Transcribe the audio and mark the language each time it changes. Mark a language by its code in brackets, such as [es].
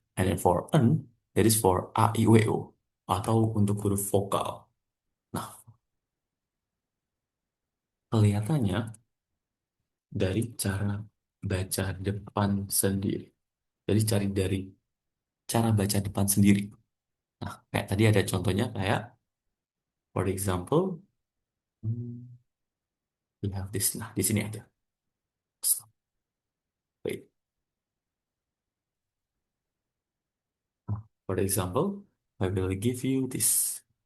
[en] And then for N, that is for A, I, U, E, O. [id] Atau untuk huruf vokal. Nah, kelihatannya dari cara baca depan sendiri. Jadi cari dari cara baca depan sendiri. Nah, kayak tadi ada contohnya kayak, [en] for example, hmm, we have this. [id] Nah, di sini aja. [en] Wait. For example, I will give you this.